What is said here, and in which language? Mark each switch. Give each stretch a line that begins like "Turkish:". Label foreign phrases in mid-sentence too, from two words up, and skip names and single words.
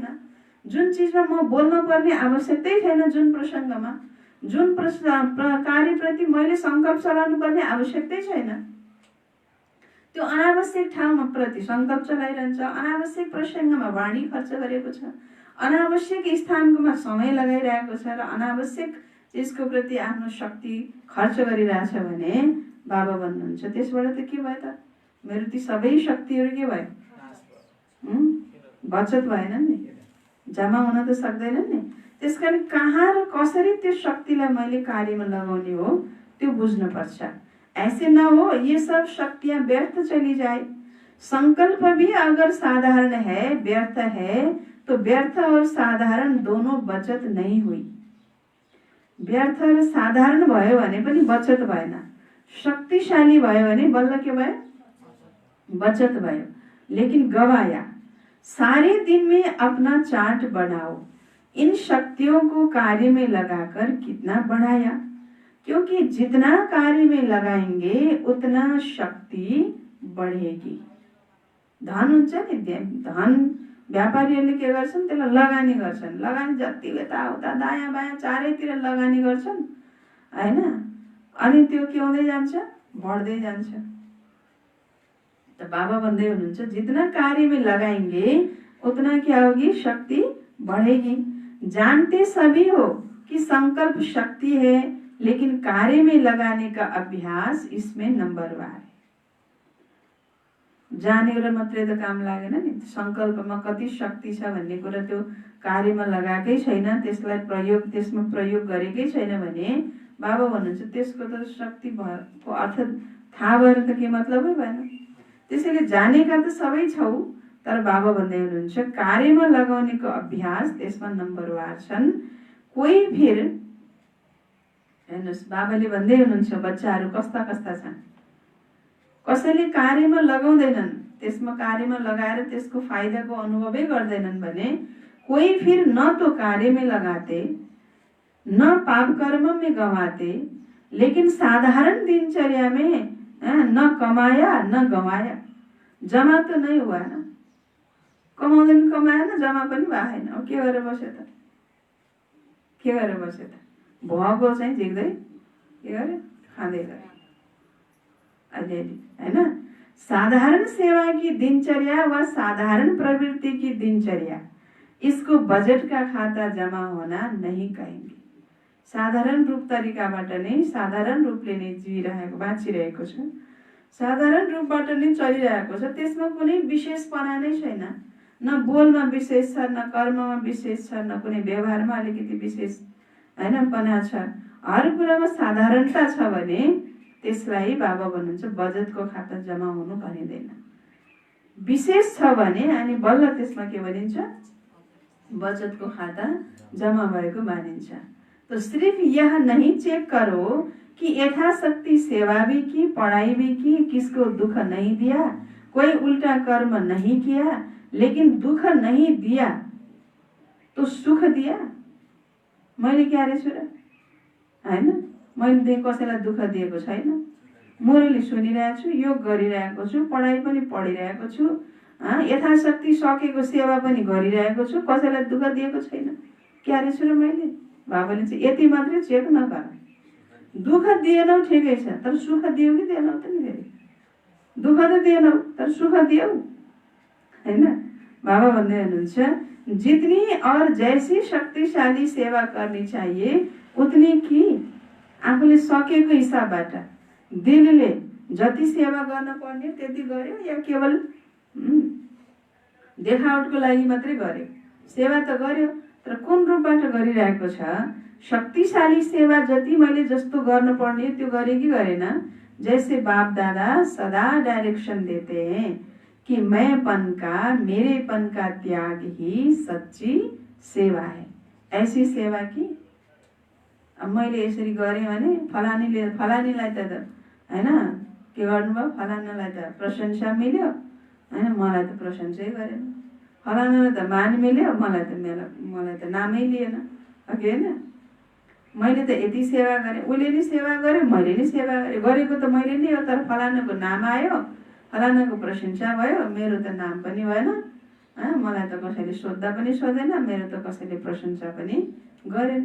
Nepali: जुन चिजमा म बोल्न पर्ने आवश्यकतै छैन, जुन प्रसङ्गमा जुन कार्यप्रति मैले सङ्कल्प चलाउनु पर्ने आवश्यकतै छैन, त्यो अनावश्यक ठाउँमा प्रति सङ्कल्प चलाइरहन्छ, अनावश्यक प्रसङ्गमा वाणी खर्च गरेको छ, अनावश्यक स्थानमा समय लगाइरहेको छ र अनावश्यक चिजको प्रति आफ्नो शक्ति खर्च गरिरहेछ भने बाबा भन्नुहुन्छ त्यसबाट त के भयो त? मेरो ती सबै शक्तिहरू के भयो? बचत भएन नि, जम्मा हुन त सक्दैनन् नि। त्यसकारण कहाँ र कसरी त्यो शक्तिलाई मैले कार्यमा लगाउने हो त्यो बुझ्नुपर्छ।
Hindi: ऐसे न हो ये सब शक्तियां व्यर्थ चली जाए। संकल्प भी अगर साधारण है, व्यर्थ है, तो व्यर्थ और साधारण दोनों बचत नहीं हुई।
Nepali: व्यर्थ र साधारण भयो भने पनि बचत भएन, शक्तिशाली भयो भने बल्ल के भयो? बचत भयो।
Hindi: लेकिन गवाया। सारे दिन में अपना चार्ट बनाओ, इन शक्तियों को कार्य में लगाकर कितना बढ़ाया, क्योंकि जितना कार्य में लगाएंगे उतना शक्ति बढ़ेगी।
Nepali: धन हुन्छ नि, धन व्यापारीहरूले के गर्छन्? त्यसलाई लगानी गर्छन्। लगानी जति यताउता दायाँ बायाँ चारैतिर लगानी गर्छन् हैन, अनि त्यो के हुँदै जान्छ? बढ्दै जान्छ।
Hindi: तो
Nepali: बाबा भन्दै हुनुहुन्छ
Hindi: जितना कार्य में लगाएंगे उतना क्या होगी? शक्ति बढ़ेगी। जानते सभी हो कि संकल्प शक्ति है, लेकिन कार्य में लगाने का अभ्यास इसमें नंबरवार है।
Nepali: जानेर मात्रै त काम लागेन नि, संकल्पमा कति शक्ति छ भन्ने कुरा त्यो कार्यमा लगाएकै छैन, त्यसलाई प्रयोग त्यसमा प्रयोग गरेकै छैन भने बाबा भन्नुहुन्छ त्यसको त शक्ति भएको अर्थ थाहा भएर त के मतलबै भएन। त्यसैले जानेका त सबै छौ, तर बाबा भन्दै हुनुहुन्छ कार्यमा लगाउनेको अभ्यास त्यसमा नम्बरवार छन्। कोही फिर हेर्नुहोस् बाबाले भन्दै हुनुहुन्छ बच्चाहरू कस्ता कस्ता छन्। कसैले कार्यमा लगाउँदैनन्, त्यसमा कार्यमा लगाएर त्यसको फाइदाको अनुभवै गर्दैनन् भने कोही
Hindi: फिर न तो कार्य में लगाते न पाप कर्म में गंवाते, लेकिन साधारण दिनचर्या में न कमाया न गंवाया। जमा तो नहीं हुआ ना, कमाउँदैन कमाया न,
Nepali: जमा पनि भएन। अब के गरेर बस्यो त? के गरेर बस्यो त? भएको चाहिँ झिक्दै के गरे? खाँदै गरे अलिअलि हैन।
Hindi: साधारण सेवा की दिनचर्या व साधारण प्रवृत्ति की दिनचर्या, इसको बजट का खाता जमा होना नहीं कहेंगे।
Nepali: साधारण रूप तरिकाबाट नै साधारण रूपले नै बाँचिरहेको छ, साधारण रूपबाट नै चलिरहेको छ, त्यसमा कुनै विशेषपना नै छैन। न बोलमा विशेष छ, न कर्ममा विशेष छ, न कुनै व्यवहारमा अलिकति विशेष हैन पना छ। हर कुरामा साधारणता छ भने त्यसलाई बाबा भन्नुहुन्छ बजेटको खाता जमा हुनु भनिदैन। विशेष छ भने अनि बल्ल त्यसमा के भनिन्छ? बचत को खाता जमा भएको मानिन्छ।
Hindi: तो सिर्फ यह नहीं चेक करो कि यथाशक्ति सेवा भी की, पढ़ाई भी की, किसको दुख नहीं दिया, कोई उल्टा कर्म नहीं किया, लेकिन दुख नहीं दिया तो सुख दिया।
Nepali: मैले के गरेछु र हैन, मैले कसैलाई दुख दिएको छैन। मुरली सुनिरहेको छु, योग गरिरहेको छु, पढाइ पनि पढिरहेको छु, यथाशक्ति सकेको सेवा पनि गरिरहेको छु, कसैलाई दुख दिएको छैन। के गरेछु र मैले? बाबाले चाहिँ यति मात्रै चेक नगर। दुख दिएनौ ठिकै छ, तर सुख दियौ कि दिएनौ त नि? फेरि दुख त दिएनौ तर सुख दियौ हैन। बाबा भन्दै हुनुहुन्छ
Hindi: जितनी और जैसी शक्तिशाली सेवा करनी चाहिए उतनी की
Nepali: आफूले सकेको हिसाबबाट दिलले जति सेवा गर्न पर्ने त्यति गर्यो, या केवल देखावटको लागि मात्रै गर्यो? सेवा त गर्यो, तर कुन रूपबाट गरिरहेको छ? शक्तिशाली सेवा जति मैले जस्तो गर्न पर्ने त्यो गरे कि गरेन?
Hindi: जैसे बाप दादा सदा डायरेक्शन देते हैं कि मैंपन का, मेरेपन का त्याग ही सच्ची सेवा है, ऐसी सेवा की।
Nepali: अब मैले यसरी गरेँ भने फलानीलाई त हैन के गर्नुभयो? फलानालाई त प्रशंसा मिल्यो हैन, मलाई त प्रशंसै गरेन। फलानालाई त मान मिल्यो, मलाई त नामै लिएन। अघि हैन मैले त यति सेवा गरेँ, उसले नि सेवा गर्यो, मैले नि सेवा गरेँ, गरेको त मैले नि हो, तर फलानाको नाम आयो फलानाको प्रशंसा भयो, मेरो त नाम पनि भएन, मलाई त कसैले सोद्धा पनि सोधेन, मेरो त कसैले प्रशंसा पनि गरेन।